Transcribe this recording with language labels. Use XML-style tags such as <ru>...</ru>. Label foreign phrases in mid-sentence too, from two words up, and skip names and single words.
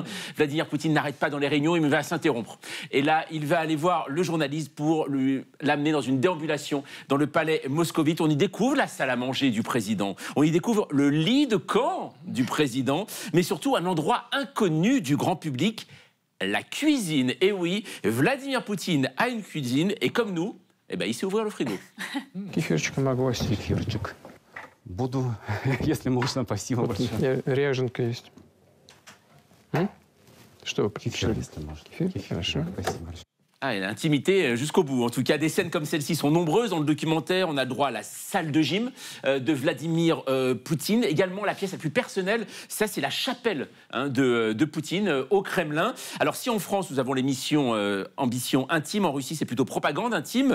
<fr>Vladimir Poutine n'arrête pas dans les réunions, il va s'interrompre. Et là, il va aller voir le journaliste pour l'amener dans une déambulation dans le palais moscovite. On y découvre la salle à manger du président. On y découvre le lit de camp du président, mais surtout un endroit inconnu du grand public, la cuisine. Et oui, Vladimir Poutine a une cuisine et comme nous, il sait ouvrir le frigo.</fr> <ru>Кефирчик могу, кефирчик. Буду, если можно, спасибо большое. Ряженка есть. Что вы предпочли? Кефир, хорошо. Спасибо большое.</ru> <fr>Ah, et l'intimité jusqu'au bout. En tout cas, des scènes comme celle-ci sont nombreuses dans le documentaire. On a le droit à la salle de gym de Vladimir Poutine. Également, la pièce la plus personnelle, ça, c'est la chapelle de Poutine au Kremlin. Alors, si en France, nous avons l'émission Ambition intime, en Russie, c'est plutôt propagande intime.</fr>